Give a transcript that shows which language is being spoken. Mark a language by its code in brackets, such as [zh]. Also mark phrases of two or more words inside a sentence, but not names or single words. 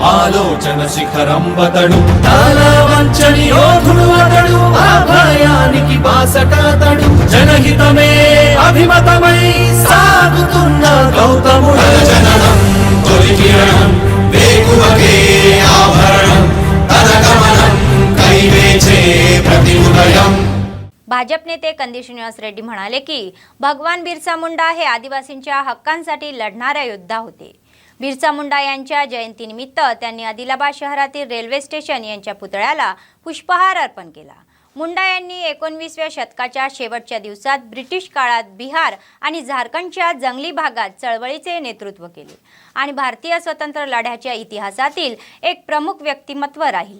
[te] ఆలోచన శిఖరంబతడు తల వంచని యోధుడు అతడు అభయానికి బాసటాతడు జనహితమే అభిమతమై సాగుతున్న గౌతముడు జననం తొలి కిరణం వేకువకే ఆభరణం తన గమనం కైవేచే ప్రతి ఉదయం. [mr] भाजप नेते कंदी श्रीनिवास रेड्डी म्हणाले की भगवान बिरसा मुंडा हे आदिवासींच्या हक्कांसाठी लढणारे योद्धा होते. बिरसा मुंडा यांच्या जयंतीनिमित्त त्यांनी आदिलाबाद शहरातील रेल्वे स्टेशन यांच्या पुतळ्याला पुष्पहार अर्पण केला. मुंडा यांनी 19व्या शतकाच्या शेवटच्या दिवसात ब्रिटिश काळात बिहार आणि झारखंडच्या जंगली भागात चळवळीचे नेतृत्व केले आणि भारतीय स्वतंत्र लढ्याच्या इतिहासातील एक प्रमुख व्यक्तिमत्व राहिले.